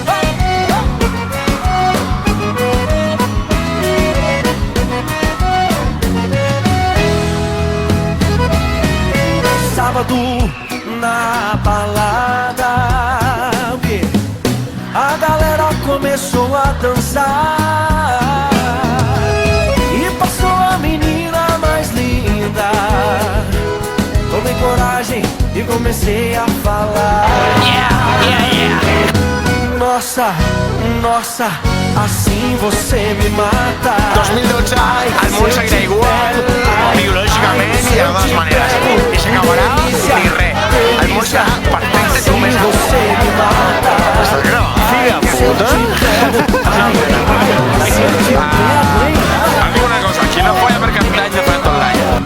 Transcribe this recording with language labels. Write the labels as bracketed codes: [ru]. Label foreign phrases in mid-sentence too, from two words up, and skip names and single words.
[pt] Sábado na balada, a galera começou a dançar e passou a menina mais linda. Tomei coragem e comecei a falar. Nossa, nossa, assim você me mata. [ca] 2012, el món seguirà igual, biològicament i de totes maneres. I s'acabarà ni res. El món serà perfecte com és ara. [pt] Você me mata. [ca] Estàs gravant? Figa puta. Em diu una cosa, qui no folla per Cap d'Any no folla tot l'any.